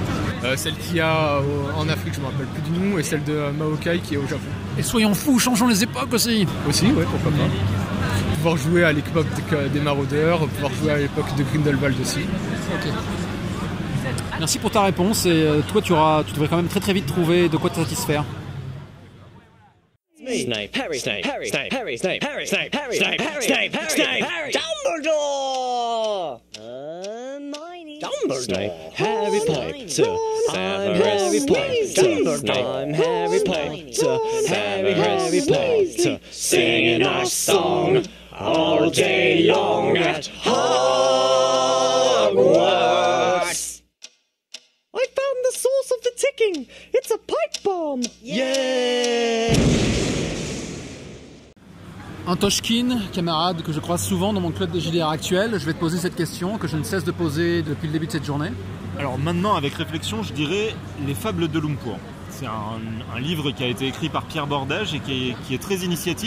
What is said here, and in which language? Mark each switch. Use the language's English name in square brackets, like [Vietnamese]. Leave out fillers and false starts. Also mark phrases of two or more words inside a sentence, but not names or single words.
[French] Celle qu'il y a en Afrique, je ne me rappelle plus du nom, et celle de Maokai qui est au Japon. Et soyons fous, changeons les époques aussi. Aussi, ouais, pourquoi pas. Pouvoir jouer à l'époque des Maraudeurs, pouvoir jouer à l'époque de Grindelwald aussi. Ok. Merci pour ta réponse et toi tu devrais quand même très très vite trouver de quoi te satisfaire. [English] Snape, Harry, Snape, Harry, Snape, Harry, Snape, Harry, Snape, Harry, Snape, Harry, Snape, Harry, Dumbledore! Hermione. Dumbledore! Harry Potter, I'm Harry Potter, I'm Harry Potter, Harry Potter, singing our song all day long at Hogwarts. I found the source of the ticking. It's a pipe bomb. Yeah! [French] Antoshkin, camarade que je croise souvent dans mon club de JDR actuel, je vais te poser cette question que je ne cesse de poser depuis le début de cette journée. Alors maintenant, avec réflexion, je dirais Les Fables de Lumpur. C'est un livre qui a été écrit par Pierre Bordage et qui est très initiatique.